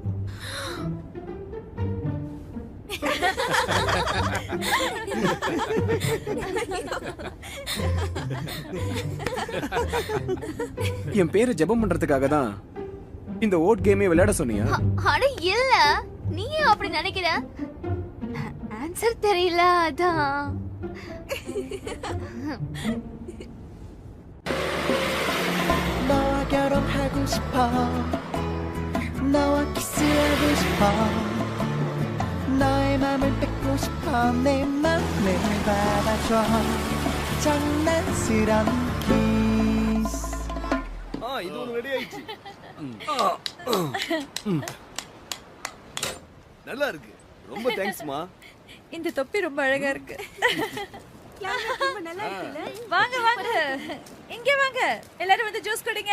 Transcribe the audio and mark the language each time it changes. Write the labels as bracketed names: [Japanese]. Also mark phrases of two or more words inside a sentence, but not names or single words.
[Tamil] என் பேரு ஜெபம் பண்றதுக்காக தான் இந்த [English] odd game [Tamil] விளையாட சொன்னியா? அட இல்ல, நீ அப்படி நினைக்கிற. ஆன்சர் தெரியல அதான். [Korean] 너와 결혼하고 싶어. 너와 키스하고 싶어. 너의 맘을 뺏고 싶어. 내 맘을 받아줘. 장난스런 kiss. [Tamil] இது ஒன்று ரெடி ஆயிடுச்சு. நல்லா இருக்கு. ரொம்ப தேங்க்ஸ்மா. இந்த தொப்பி ரொம்ப அழகா இருக்கு. வாங்க வாங்க, இங்க வாங்க, எல்லாரும் வந்து ஜூஸ் குடிங்க.